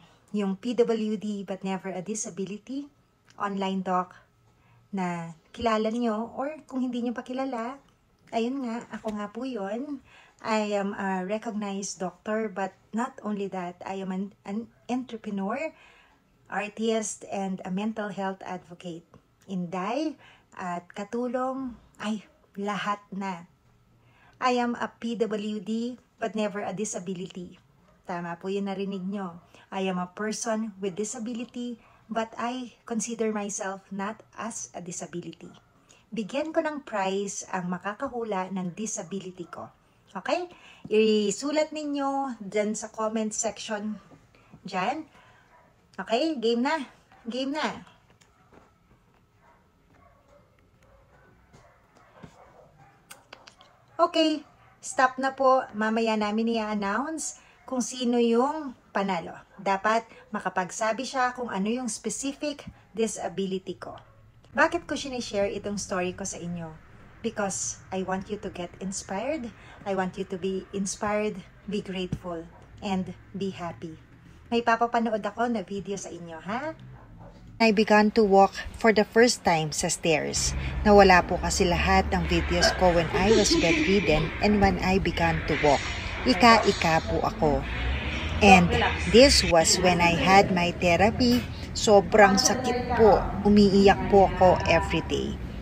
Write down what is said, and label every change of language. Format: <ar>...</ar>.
<tl>Yung PWD</tl> <en>but never a disability,</en> <tl>online doc na kilala niyo or kung hindi niyo pa kilala, ayun nga, ako nga po yun.</tl> <en>I am a recognized doctor but not only that, I am an entrepreneur, artist, and a mental health advocate.</en> <tl>Inday at katulong ay lahat na.</tl> <en>I am a PWD but never a disability.</en> <tl>Tama po yung narinig nyo.</tl> <en>I am a person with disability but I consider myself not as a disability.</en> <tl>Bigyan ko ng prize ang makakahula ng disability ko. Okay? Isulat ninyo dyan sa comment section dyan. Okay? Game na. Game na. Okay, stop na po. Mamaya namin i-announce kung sino yung panalo. Dapat makapagsabi siya kung ano yung specific disability ko. Bakit ko sinishare itong story ko sa inyo?</tl> <en>Because I want you to get inspired. I want you to be inspired, be grateful, and be happy.</en> <tl>May papapanood ako na video sa inyo, ha?</tl> <en>I began to walk for the first time</en> <tl>sa stairs. Nawala po kasi lahat ng videos ko</tl> <en>when I was bedridden and when I began to walk.</en> <tl>Ika-ika po ako.</tl> <en>And this was when I had my therapy.</en> <tl>Sobrang sakit po. Umiiyak po ako every day.</tl>